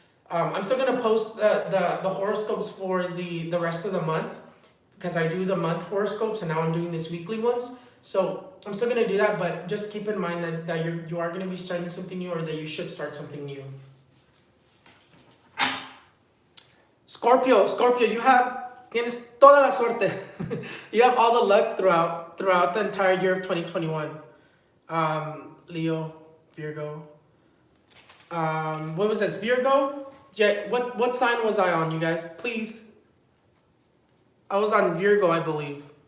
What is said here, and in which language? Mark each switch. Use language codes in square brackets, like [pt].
[en] I'm still going to post the horoscopes for the rest of the month, because I do the month horoscopes, and now I'm doing these weekly ones. So I'm still going to do that, but just keep in mind that you are going to be starting something new, or that you should start something new. [es] Scorpio, tienes toda la suerte. [en] You have all the luck throughout the entire year of 2021. Leo, Virgo. What was this? Virgo? Yeah, what sign was I on, you guys? Please. I was on Virgo, I believe.